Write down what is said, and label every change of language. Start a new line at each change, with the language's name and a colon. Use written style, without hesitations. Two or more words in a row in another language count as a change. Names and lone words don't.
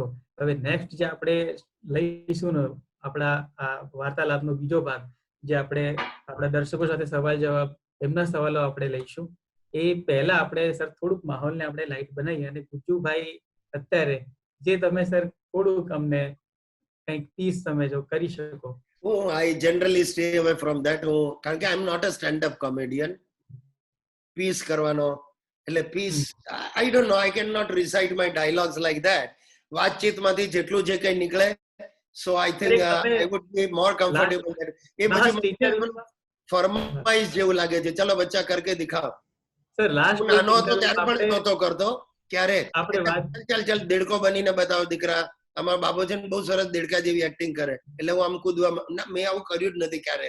Gujarati: હવે નેક્સ્ટ જે આપણે લઈશું ને આપણા આ વાર્તાલાપનો બીજો ભાગ, જે આપણે આપણા દર્શકો સાથે સવાલ જવાબ, એમના સવાલો આપણે લઈશું. એ પહેલા આપણે સર થોડુંક માહોલને આપણે લાઈટ બનાવીએ. અને ગુજ્જુભાઈ અત્યારે જે તમે સર થોડુંક અમને કંઈક 30 તમે જો કરી શકો.
English: I generally stay away from that.
Gujarati: કારણ કે
English: I am not a stand-up comedian.
Gujarati: પીસ કરવાનો એટલે પીસ,
English: I don't know, I cannot recite my dialogues like that.
Gujarati: વાતચીતમાંથી જેટલું જે કંઈ નીકળે,
English: so I think I would be more comfortable.
Gujarati: એ પછી ફરમાઈશ જેવું લાગે છે,
Hindi: चलो बच्चा करके दिखाओ.
Gujarati: સર લાસ્ટ નાનો હતો ત્યારે પણ નહોતો કરતો. ક્યારે ચાલ દેડકો બનીને બતાવો દીકરા. અમારા બાબો છે ને બહુ સરસ દેડકા જેવી એક્ટિંગ કરે, એટલે હું આમ કૂદવા. મેં આવું કર્યું જ નથી ક્યારે.